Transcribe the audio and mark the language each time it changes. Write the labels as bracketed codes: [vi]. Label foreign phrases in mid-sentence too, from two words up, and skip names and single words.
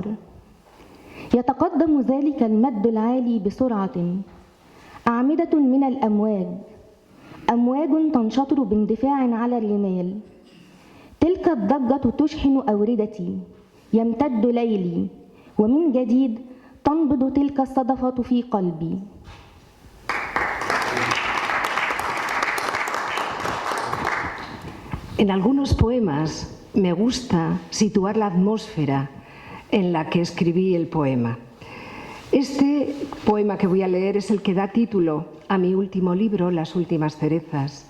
[ar] يتقدم ذلك المد العالي بسرعة، أعمدة من الأمواج، أمواج تنشطر باندفاع على الرمال. تلك الضجة تشحن أوردتي، يمتد ليلي، ومن جديد تنبض تلك الصدفة في قلبي. [es] En algunos poemas me gusta situar la atmósfera en la que escribí el poema. Este poema que voy a leer es el que da título a mi último libro, Las últimas cerezas.